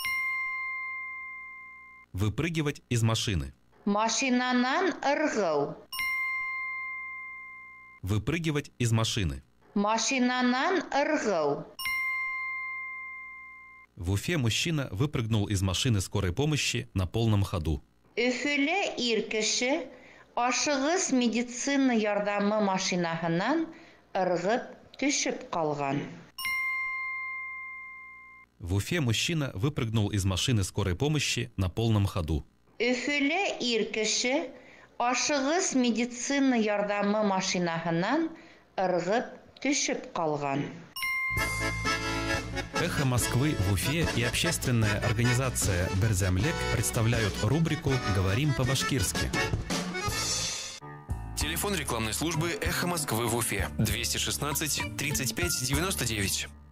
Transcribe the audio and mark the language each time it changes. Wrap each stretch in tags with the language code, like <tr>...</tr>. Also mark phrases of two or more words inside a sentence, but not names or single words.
<ru>Выпрыгивать из машины.</ru> <ba>Машинанан ыргау.</ba> <ru>Выпрыгивать из машины.</ru> <ba>Машинанан ыргау.</ba> <ru>В Уфе мужчина выпрыгнул из машины скорой помощи на полном ходу.</ru> <ba>Өфөлә ир кеше ашыгыс медицина ярдәме машинаһыннан ыргып төшеп калган.</ba> <ru>В Уфе мужчина выпрыгнул из машины скорой помощи на полном ходу.</ru> <ba>Өфөлә ир кеше ашыгыс медицина ярдәме машинаһыннан ыргып төшеп калган.</ba> <ru>«Эхо Москвы» в Уфе и общественная организация «Берзямлек» представляют рубрику «Говорим по-башкирски». Телефон рекламной службы «Эхо Москвы» в Уфе. 216 35 99.</ru>